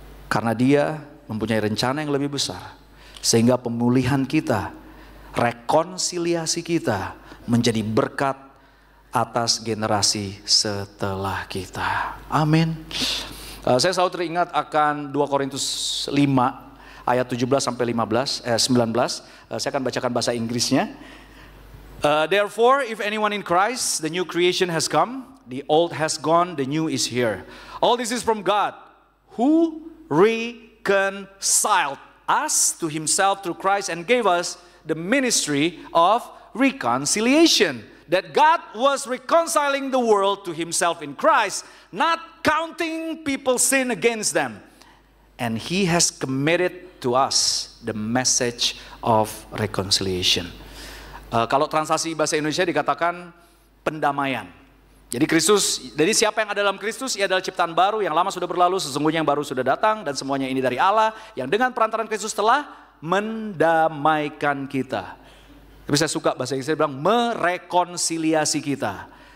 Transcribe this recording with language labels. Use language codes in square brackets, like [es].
[id] Karena Dia mempunyai rencana yang lebih besar. Sehingga pemulihan kita, rekonsiliasi kita menjadi berkat atas generasi setelah kita. Amin. Saya selalu teringat akan 2 Korintus 5 ayat 17 sampai 19. Saya akan bacakan bahasa Inggrisnya. [en] Therefore, if anyone in Christ, the new creation has come, the old has gone, the new is here. All this is from God, who reconciled us to Himself through Christ and gave us the ministry of reconciliation. That God was reconciling the world to Himself in Christ, not counting people's sin against them. And He has committed to us the message of reconciliation. [id] Kalau translasi bahasa Indonesia dikatakan pendamaian. Jadi siapa yang ada dalam Kristus, ia adalah ciptaan baru, yang lama sudah berlalu, sesungguhnya yang baru sudah datang, dan semuanya ini dari Allah, yang dengan perantaran Kristus telah mendamaikan kita. Tapi saya suka bahasa Inggris bilang merekonsiliasi kita.